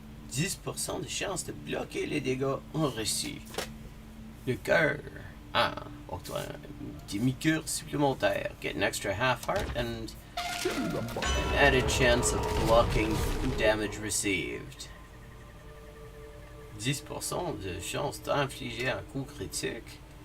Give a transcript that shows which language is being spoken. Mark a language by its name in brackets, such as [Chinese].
[French] 10% de chance de bloquer les dégâts en reçu. Le cœur. Ah, octroie un demi-cœur supplémentaire. [English] Get an extra half heart and an added chance of blocking damage received. [French] 10% de chance d'infliger un coup critique.